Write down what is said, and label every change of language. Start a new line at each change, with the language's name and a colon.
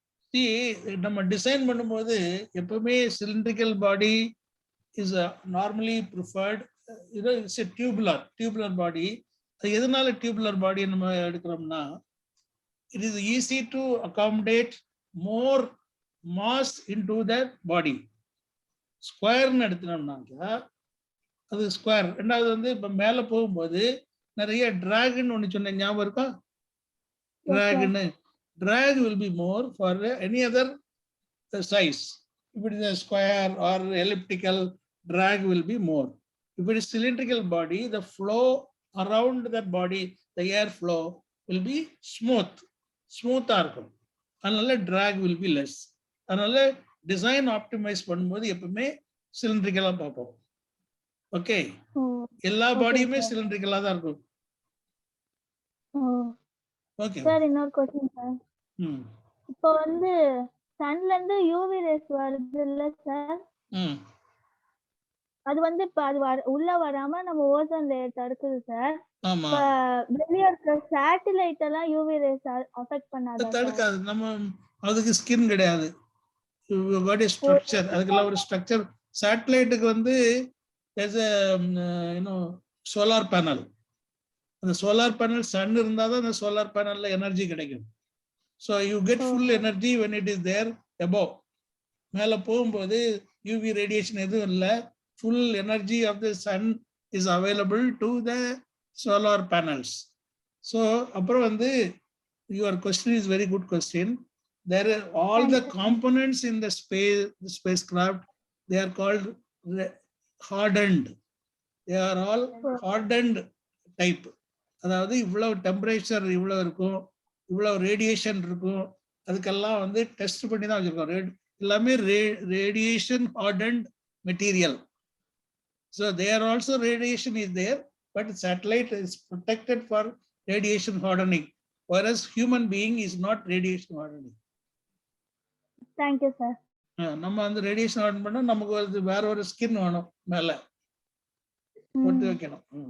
English: See,
Tamil: நம்ம design பண்ணும்போது எப்பவுமே
English: cylindrical body is normally preferred. It's a tubular body.
Tamil: எதனால tubular body நம்ம எடுக்கிறோம்னா,
English: it is easy to accommodate more mass into that body.
Tamil: ஸ்கொயர்னு எடுத்துனோம்னாக்க அது square. ரெண்டாவது வந்து இப்போ மேலே போகும்போது நிறைய டிராகன் ஒன்று சொன்ன ஞாபகம் இருக்கா?
English: drag will be more for any other size. If it is a square or elliptical, drag will be more. If it is cylindrical body, the flow around that body, the air flow will be smooth-ஆ இருக்கும்.
Tamil: அதனால
English: drag will be less.
Tamil: அதனால design optimise பண்ணும்போது எப்பவுமே சிலிண்ட்ரிக்கலா பார்ப்போம். Okay, எல்லா பாடியுமே சிலிண்ட்ரிக்கலா தான் இருக்கும். Okay sir, இன்னொரு क्वेश्चन சார். இப்போ வந்து சன்ல இருந்து யூவி ரேஸ் வருது இல்ல சார்? அது வந்து இப்ப அது உள்ள வராம நம்ம ஓசோன் லேயர் தடுக்குது சார். ஆமா, வெளிய இருக்க சேட்டலைட் எல்லாம் யூவி ரேஸ் அஃபெக்ட் பண்ணாதா? தடுக்காது. நம்ம அதுக்கு ஸ்கின் கிடையாது.
English: what is structure,
Tamil: அதுக்கெல்லாம் ஒரு ஸ்ட்ரக்சர். சேட்டலைட்டுக்கு வந்து
English: there's a solar panel.
Tamil: அந்த solar panel சன் இருந்தா தான் அந்த solar panelல எனர்ஜி கிடைக்கும்.
English: so you get full energy when it is there above.
Tamil: மேல போகும்போது UV radiation எதுவும் இல்லை.
English: full energy of the sun is available to the solar panels. so
Tamil: அப்புறம் வந்து
English: your question is very good question. There are all the components in the spacecraft, they are called hardened. They are all hardened type.
Tamil: அதாவது இவ்வளவு temperature இவ்வளவு இருக்கும், இவ்வளவு radiation இருக்கும், அதுக்கெல்லாம் வந்து டெஸ்ட் பண்ணி தான் வச்சிருக்கோம். எல்லாமே radiation hardened material.
English: So there also radiation is there, but satellite is protected for radiation hardening, whereas human being is not radiation hardening. Thank you, sir.
Tamil: நம்ம அந்த ரேடியேஷன் ஆன் பண்ணா நமக்கு வந்து வேற ஒரு ஸ்கின் வேணும், மேல போட்டு வைக்கணும்.